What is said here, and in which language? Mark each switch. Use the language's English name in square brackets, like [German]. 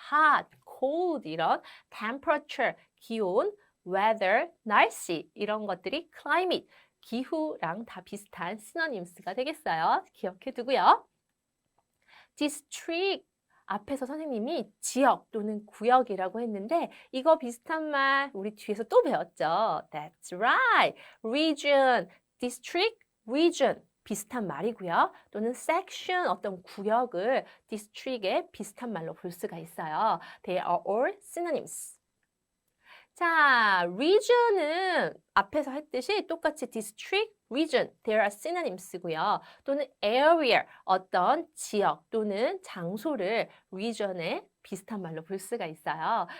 [Korean] hot, cold 이런 temperature, 기온, weather, 날씨 이런 것들이 climate, 기후랑 다 비슷한 synonyms가 되겠어요. 기억해 두고요. district 앞에서 선생님이 지역 또는 구역이라고 했는데 이거 비슷한 말 우리 뒤에서 또 배웠죠. [English] That's right. [Korean] region, district, region 비슷한 말이고요. 또는 section 어떤 구역을 district의 비슷한 말로 볼 수가 있어요. [English] They are all synonyms. [Korean] 자, region은 앞에서 했듯이 똑같이 district, region, [English] there are synonyms [Korean] 고요. 또는 area, 어떤 지역 또는 장소를 region에 비슷한 말로 볼 수가 있어요.